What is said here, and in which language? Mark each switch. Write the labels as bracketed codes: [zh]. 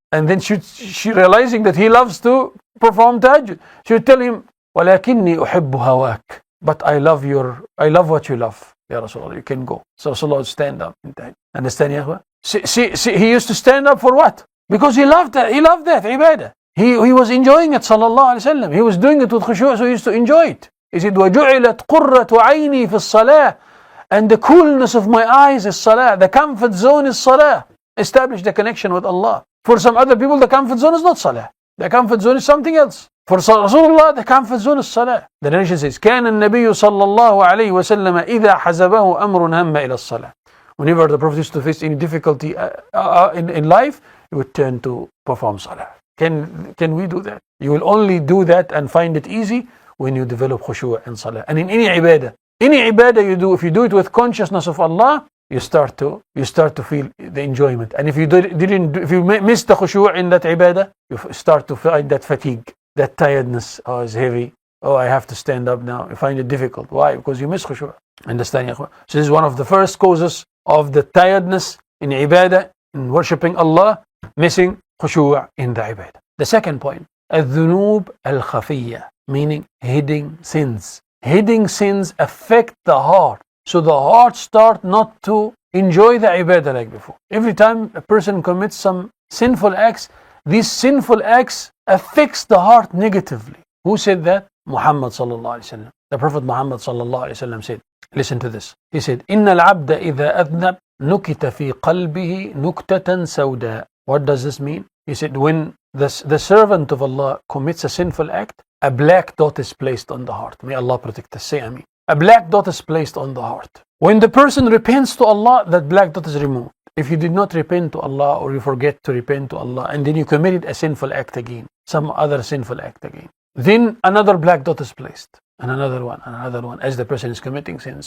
[en] And then she realizing that he loves to perform tahajjud, she would tell him, [ar] "Walakinni uhibbu hawak." [en] But I love what you love. Ya Rasulullah, you can go. So Rasulullah would stand up in tahajjud. Understand, ya akhwa? See, he used to stand up for what? Because he loved that ibadah. He was enjoying it, sallallahu alaihi wasallam. He was doing it with khushu', so he used to enjoy it. He said, [ar] وَجُعِلَتْ قُرَّةُ عَيْنِي فِي الصَّلَاةِ. [en] And the coolness of my eyes is salah. The comfort zone is salah. Establish the connection with Allah. For some other people, the comfort zone is not salah. The comfort zone is something else. For Rasulullah, the comfort zone is salah. The narration says, [ar] كَانَ النَّبِيُّ صَلَّى اللَّهُ عَلَيْهِ وَسَلَّمَ إِذَا حَزَبَهُ أَمْرٌ هَمَّ إِلَى الصَّلَاةِ. [en] Whenever the Prophet used to face any difficulty in life, he would turn to perform salah. Can we do that? You will only do that and find it easy when you develop khushu' and salah. And in any ibadah you do, if you do it with consciousness of Allah, you start to feel the enjoyment. And if you miss the khushu' in that ibadah, you start to find that fatigue, that tiredness. Oh, it's heavy. Oh, I have to stand up now. You find it difficult. Why? Because you miss khushu'. Understand, ya akhwa? So this is one of the first causes of the tiredness in ibadah, in worshipping Allah, missing khushu' in the ibadah. The second point, [ar] الذنوب الخفية, [en] meaning hidden sins. Hidden sins affect the heart. So the heart starts not to enjoy the ibadah like before. Every time a person commits some sinful acts, these sinful acts affects the heart negatively. Who said that? Muhammad sallallahu alaihi wasallam. The Prophet Muhammad sallallahu alaihi wasallam said, listen to this. He said, [ar] إن العبد إذا أذنب نكت في قلبه نكتة سوداء. [en] What does this mean? He said, when the servant of Allah commits a sinful act, a black dot is placed on the heart. May Allah protect us. Say Ameen. A black dot is placed on the heart. When the person repents to Allah, that black dot is removed. If you did not repent to Allah, or you forget to repent to Allah, and then you committed a sinful act again, some other sinful act again, then another black dot is placed, and another one, as the person is committing sins.